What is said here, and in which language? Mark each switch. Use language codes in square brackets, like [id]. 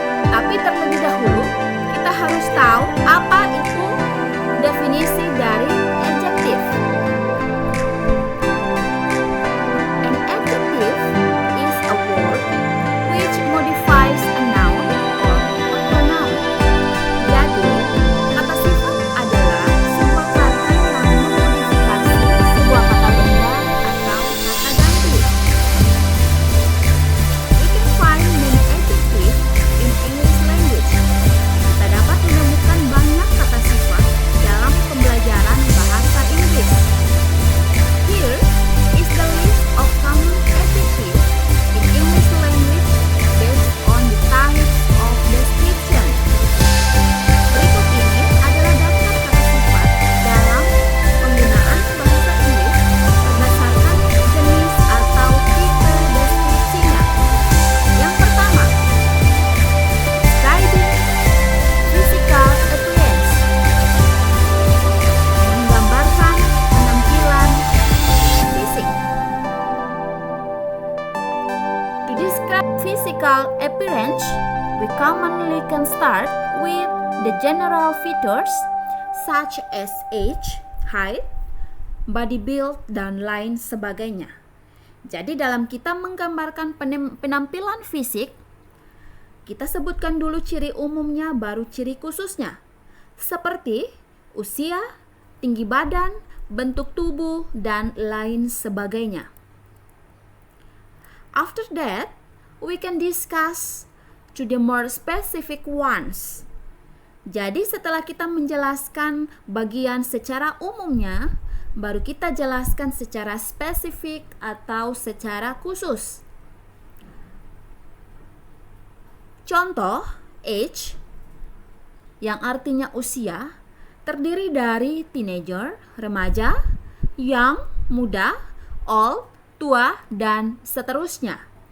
[id] Tapi terlebih dahulu, kita harus tahu apa itu definisi dari adjective. [en] An adjective is a word which modifies a noun or a pronoun. [id] Jadi, kata sifat adalah sebuah kata yang memodifikasi sebuah kata benda atau kata ganti. [en] We can find many adjectives in English language. [id] Kita dapat menemukan banyak kata sifat dalam pembelajaran bahasa Inggris. [en] Here is the list of common adjectives in English language based on the types of description. [id] Berikut ini adalah daftar kata sifat dalam penggunaan bahasa Inggris berdasarkan jenis atau tipe deskripsinya. Yang pertama, [en] describing physical appearance, [id] menggambarkan penampilan fisik. [en] To describe physical appearance, we commonly can start with the general features such as age, height, body build, [id] dan lain sebagainya. Jadi dalam kita menggambarkan penampilan fisik, kita sebutkan dulu ciri umumnya baru ciri khususnya, seperti usia, tinggi badan, bentuk tubuh, dan lain sebagainya. [en] After that, we can discuss to the more specific ones. [id] Jadi setelah kita menjelaskan bagian secara umumnya, baru kita jelaskan secara spesifik atau secara khusus. Contoh, age, yang artinya usia, terdiri dari teenager, remaja, young, muda, old, tua, dan seterusnya.